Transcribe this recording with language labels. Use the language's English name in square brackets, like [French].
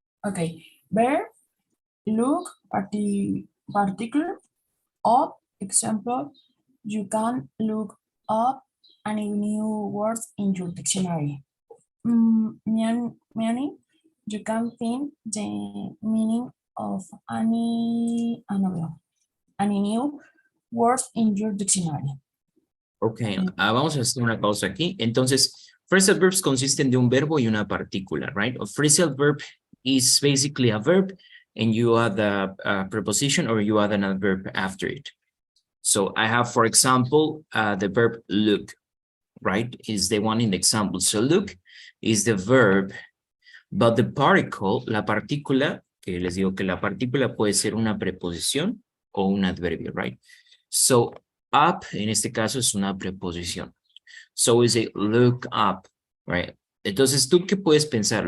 [English] Okay, verb, look, particle, up, example, you can look up any new words in your dictionary. Meaning, you can find the meaning of any new words in your dictionary. [Spanish] Ok, vamos a hacer una pausa aquí. Entonces, phrasal verbs consisten de un verbo y una partícula, right? [English] A phrasal verb is basically a verb and you add a preposition or you add another verb after it. So I have, for example, the verb look, right? Is the one in the example. So look is the verb, but the particle, [Spanish] la partícula, que les digo que la partícula puede ser una preposición o un adverbio, right? So up, en este caso, es una preposición. [English] So we say look up, right? [Spanish] Entonces, ¿tú qué puedes pensar?